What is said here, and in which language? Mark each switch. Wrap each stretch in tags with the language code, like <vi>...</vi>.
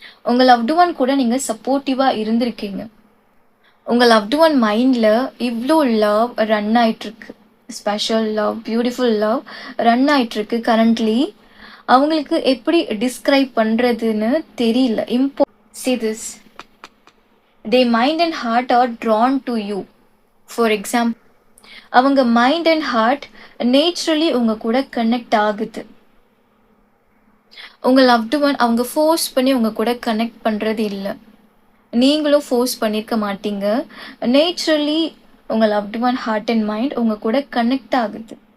<ta>உங்கள் loved one கூட நீங்கள் சப்போர்ட்டிவாக இருந்திருக்கீங்க. உங்கள் லவ்டு ஒன் மைண்டில் இவ்வளோ லவ் ரன் ஆகிட்டுருக்கு, special love, beautiful love run ஆகிட்டுருக்கு கரண்ட்லி. அவங்களுக்கு எப்படி டிஸ்கிரைப் பண்ணுறதுன்னு தெரியல.</ta> <en>See this. Their mind and heart are drawn to you. For example,</en> <ta>அவங்க மைண்ட் அண்ட் ஹார்ட் நேச்சுரலி உங்கள் கூட கனெக்ட் ஆகுது. உங்கள் லவ்டு ஒன் அவங்க ஃபோர்ஸ் பண்ணி உங்கள் கூட கனெக்ட் பண்ணுறது இல்லை. நீங்களும் ஃபோர்ஸ் பண்ணியிருக்க மாட்டீங்க. நேச்சுரலி உங்கள் loved one heart and mind உங்கள் கூட கனெக்ட் ஆகுது.</ta>